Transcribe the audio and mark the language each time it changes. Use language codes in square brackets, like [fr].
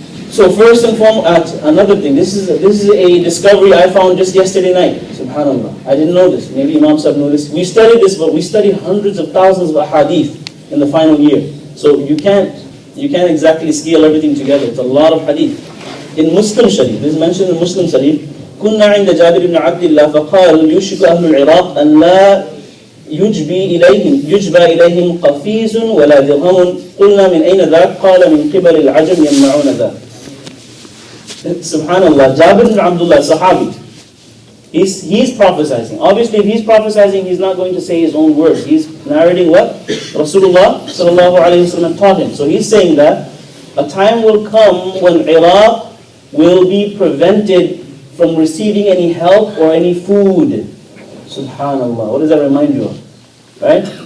[en] So first and foremost, another thing, this is a discovery I found just yesterday night. Subhanallah. I didn't know this. Maybe Imam Sahib knew this. We studied this, but we studied hundreds of thousands of hadith in the final year. So you can't exactly scale everything together. It's a lot of hadith. In Muslim Sharif, this is mentioned in Muslim Sharif, [ar] كنا عند جابر بن عبد الله فقال يوشك أهل العراق أن لا يجبى إليهم قفيز ولا درهم قلنا من أين ذاك قال من قبل العجم يمنعون ذاك. [en] Subhanallah, Jabir ibn Abdullah, Sahabi, he's prophesying. Obviously, if he's prophesying, he's not going to say his own words. He's narrating what Rasulullah sallallahu alaihi wasallam taught him. So he's saying that a time will come when Iraq will be prevented from receiving any help or any food. Subhanallah. What does that remind you of? Right?